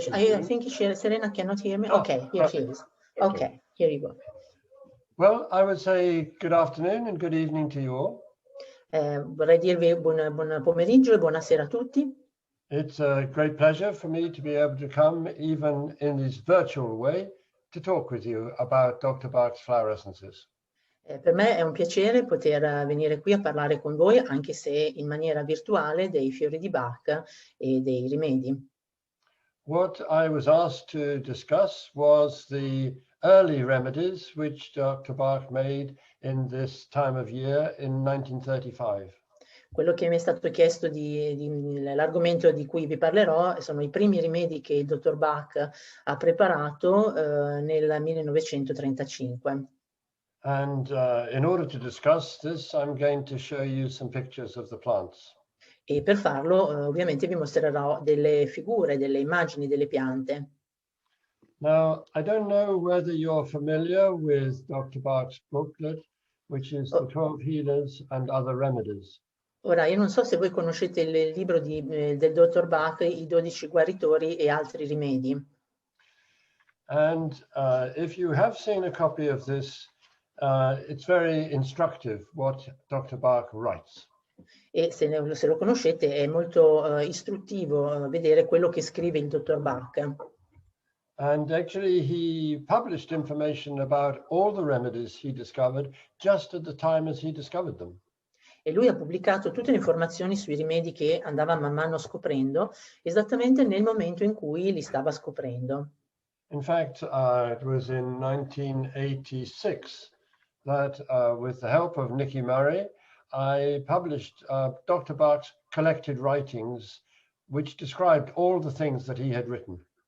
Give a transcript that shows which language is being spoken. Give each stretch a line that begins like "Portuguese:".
English: I think Serena cannot hear me. Okay, here she is. Okay, here you go. Well, I would say good afternoon and good evening to you all.
Italian: Vorrei dirvi buon pomeriggio e buonasera a tutti.
English: It's a great pleasure for me to be able to come, even in this virtual way, to talk with you about Dr. Bach's flower essences.
Italian: Per me è un piacere poter venire qui a parlare con voi, anche se in maniera virtuale, dei fiori di Bach e dei rimedi.
English: What I was asked to discuss was the early remedies which Dr. Bach made in this time of year in 1935.
Italian: Quello che mi è stato chiesto l'argomento di cui vi parlerò sono i primi rimedi che il dottor Bach ha preparato nel 1935.
English: And in order to discuss this, I'm going to show you some pictures of the plants.
Italian: E per farlo ovviamente vi mostrerò delle figure, delle immagini delle piante.
English: Now, I don't know whether you're familiar with Dr. Bach's booklet, which is The 12 Healers and Other Remedies.
Italian: Ora, io non so se voi conoscete il libro del dottor Bach, I 12 guaritori e altri rimedi.
English: And if you have seen a copy of this, it's very instructive what Dr. Bach writes.
Italian: E se lo conoscete è molto istruttivo vedere quello che scrive il dottor Bach.
English: And actually he published information about all the remedies he discovered just at the time as he discovered them.
Italian: E lui ha pubblicato tutte le informazioni sui rimedi che andava man mano scoprendo, esattamente nel momento in cui li stava scoprendo.
English: In fact, it was in 1986 that with the help of Nicky Murray, I published Dr. Bach's collected writings, which described all the things that he had written.